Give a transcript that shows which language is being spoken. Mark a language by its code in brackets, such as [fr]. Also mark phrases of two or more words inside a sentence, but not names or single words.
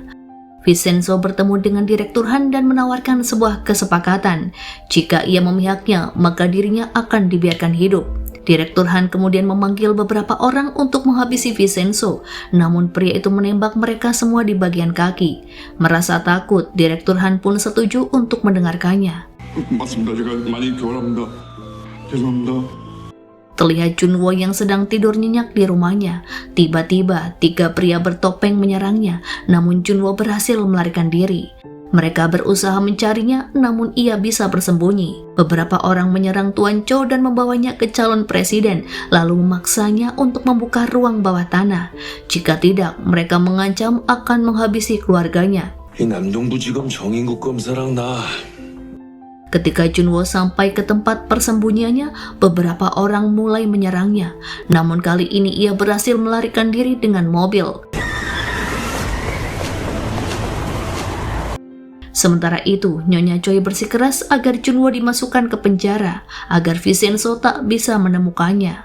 [id] Vincenzo bertemu dengan Direktur Han dan menawarkan sebuah kesepakatan. Jika ia memihaknya, maka dirinya akan dibiarkan hidup. Direktur Han kemudian memanggil beberapa orang untuk menghabisi Vincenzo, namun pria itu menembak mereka semua di bagian kaki. Merasa takut, Direktur Han pun setuju untuk mendengarkannya. [ko] 맞습니다. 제가 많이 교활합니다. 죄송합니다. [id] Terlihat Junwo yang sedang tidur nyenyak di rumahnya. Tiba-tiba, 3 pria bertopeng menyerangnya, namun Junwo berhasil melarikan diri. Mereka berusaha mencarinya, namun ia bisa bersembunyi. Beberapa orang menyerang Tuan Chow dan membawanya ke calon presiden, lalu memaksanya untuk membuka ruang bawah tanah. Jika tidak, mereka mengancam akan menghabisi keluarganya. [ko] 이 남동부지검 정인국 검사랑 나 [id] Ketika Junwo sampai ke tempat persembunyiannya, beberapa orang mulai menyerangnya. Namun kali ini ia berhasil melarikan diri dengan mobil. Sementara itu, Nyonya Choi bersikeras agar Junwo dimasukkan ke penjara, agar Vincenzo tak bisa menemukannya.